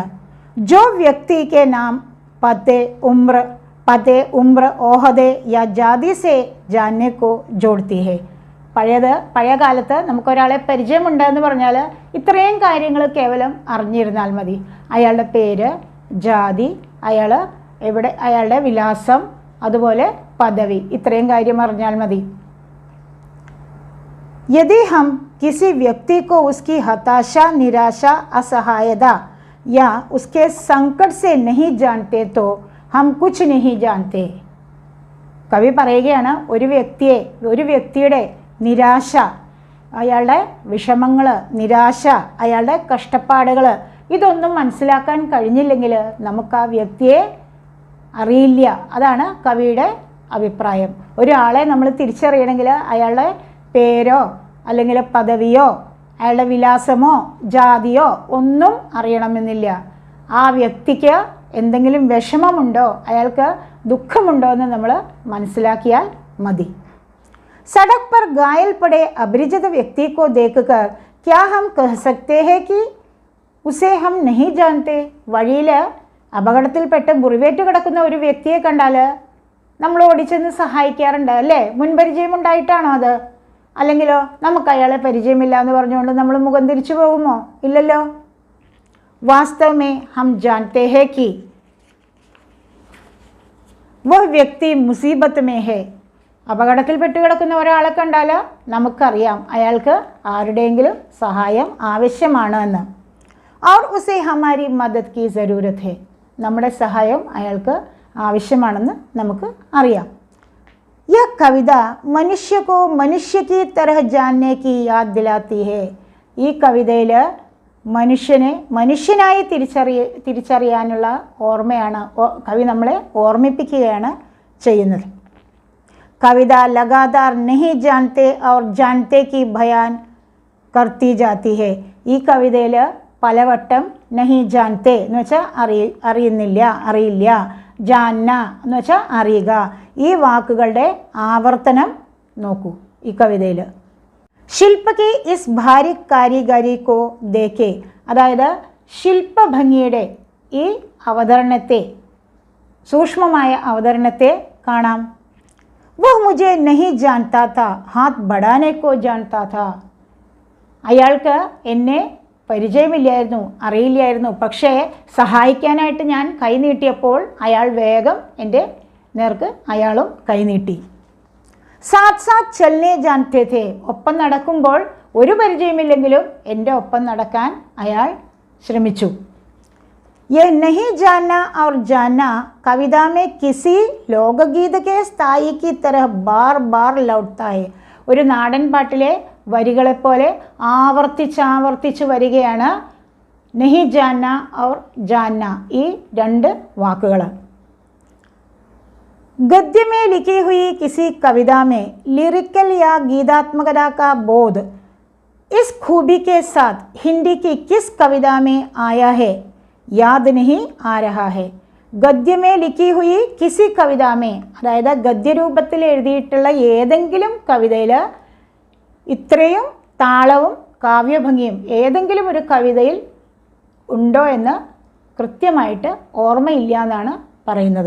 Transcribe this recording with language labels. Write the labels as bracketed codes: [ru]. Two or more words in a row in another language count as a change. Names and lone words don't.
[hi] जो व्यक्ति के नाम पते उम्र ओहदे या जाति से जाने को जोड़ती है. [ml] പഴയ കാലത്ത് നമുക്കൊരാളെ പരിചയമുണ്ടെന്ന് പറഞ്ഞാൽ ഇത്രയും കാര്യങ്ങൾ കേവലം അറിഞ്ഞിരുന്നാൽ മതി. അയാളുടെ പേര്, ജാതി, അയാളുടെ വിലാസം, അതുപോലെ പദവി, ഇത്രയും കാര്യം അറിഞ്ഞാൽ മതി. [hi] यदि हम किसी व्यक्ति को उसकी हताशा, निराशा, असहायता या उसके संकट से नहीं जानते तो हम कुछ नहीं जानते. [ml] കവി പറയുകയാണ്, ഒരു വ്യക്തിയുടെ നിരാശ, അയാളുടെ വിഷമങ്ങൾ, നിരാശ, അയാളുടെ കഷ്ടപ്പാടുകൾ, ഇതൊന്നും മനസ്സിലാക്കാൻ കഴിഞ്ഞില്ലെങ്കിൽ നമുക്ക് ആ വ്യക്തിയെ അറിയില്ല. അതാണ് കവിയുടെ അഭിപ്രായം. ഒരാളെ നമ്മൾ തിരിച്ചറിയണമെങ്കിൽ അയാളുടെ പേരോ അല്ലെങ്കിൽ പദവിയോ അയാളുടെ വിലാസമോ ജാതിയോ ഒന്നും അറിയണമെന്നില്ല. ആ വ്യക്തിക്ക് എന്തെങ്കിലും വിഷമമുണ്ടോ, അയാൾക്ക് ദുഃഖമുണ്ടോ എന്ന് നമ്മൾ മനസ്സിലാക്കിയാൽ മതി. [hi] सड़क पर घायल पड़े अपरिचित व्यक्ति को देखकर क्या हम कह सकते हैं कि उसे हम नहीं जानते? [ml] വഴിയിൽ അപകടത്തിൽപ്പെട്ട് മുറിവേറ്റ് കിടക്കുന്ന ഒരു വ്യക്തിയെ കണ്ടാൽ നമ്മൾ ഓടിച്ചെന്ന് സഹായിക്കാറുണ്ട് അല്ലേ? മുൻപരിചയമുണ്ടായിട്ടാണോ അത്? അല്ലെങ്കിലോ നമുക്ക് അയാളെ പരിചയമില്ല എന്ന് പറഞ്ഞുകൊണ്ട് നമ്മൾ മുഖം തിരിച്ചു പോകുമോ? [hi] ഇല്ലല്ലോ. വാസ്തവ में हम जानते हैं कि वह व्यक्ति मुसीबत में है. [ml] അപകടത്തിൽപ്പെട്ട് കിടക്കുന്ന ഒരാളെ കണ്ടാൽ നമുക്കറിയാം അയാൾക്ക് ആരുടെയെങ്കിലും സഹായം ആവശ്യമാണ് എന്ന്. [hi] और उसे हमारी मदद की ज़रूरत है. [ml] നമ്മുടെ സഹായം അയാൾക്ക് ആവശ്യമാണെന്ന് നമുക്ക് അറിയാം. [hi] यह कविता मनुष्य को मनुष्य की तरह जानने की याद दिलाती है. [ml] ഈ കവിതയിൽ മനുഷ്യനെ മനുഷ്യനായി തിരിച്ചറിയാനുള്ള ഓർമ്മയാണ് കവി നമ്മളെ ഓർമ്മിപ്പിക്കുകയാണ് ചെയ്യുന്നത്. [hi] कविता लगातार नहीं जानते और जानते की बयान करती जाती है. [ml] ഈ കവിതയിൽ പലവട്ടം [hi] नहीं जानते [ml] എന്ന് വെച്ചാൽ അറിയില്ല, ജാന്ന എന്ന് വെച്ചാൽ അറിയുക, ഈ വാക്കുകളുടെ ആവർത്തനം നോക്കൂ ഈ കവിതയിൽ. [hi] शिल्प की इस भारी कारीगरी को देखें. [ml] അതായത് ശില്പഭംഗിയുടെ ഈ അവതരണത്തെ, സൂക്ഷ്മമായ അവതരണത്തെ കാണാം. [hi] वो मुझे नहीं जानता था, हाथ बढ़ाने को जानता था. [ml] അയാൾക്ക് എന്നെ പരിചയമില്ലായിരുന്നു, അറിയില്ലായിരുന്നു. പക്ഷേ സഹായിക്കാനായിട്ട് ഞാൻ കൈ നീട്ടിയപ്പോൾ അയാൾ വേഗം എൻ്റെ നേർക്ക് അയാളും കൈ നീട്ടി. [hi] साथ साथ चलने जानते थे. [ml] ഒപ്പം നടക്കുമ്പോൾ ഒരു പരിചയമില്ലെങ്കിലും എൻ്റെ ഒപ്പം നടക്കാൻ അയാൾ ശ്രമിച്ചു. [hi] ये नहीं जानना और जानना कविता में किसी लोकगीत के स्थाई की तरह बार बार लौटता है. [ml] ഒരു നാടൻ പാട്ടിലെ വരികളെപ്പോലെ ആവർത്തിച്ച് വരികയാണ് [hi] नहीं जानना और जानना [ml] ഈ രണ്ട് വാക്കുകൾ. [hi] गद्य में लिखी हुई किसी कविता में लिरिकल या गीतात्मकता का बोध इस खूबी के साथ हिंदी की किस कविता में आया है याद नहीं आ रहा है. गद्य में लिखी हुई किसी कविता में, [ml] അതായത് ഗദ്യരൂപത്തിൽ എഴുതിയിട്ടുള്ള ഏതെങ്കിലും കവിതയിൽ ഇത്രയും താളവും കാവ്യഭംഗിയും ഏതെങ്കിലും ഒരു കവിതയിൽ ഉണ്ടോ എന്ന് കൃത്യമായിട്ട് ഓർമ്മയില്ല എന്നാണ് പറയുന്നത്.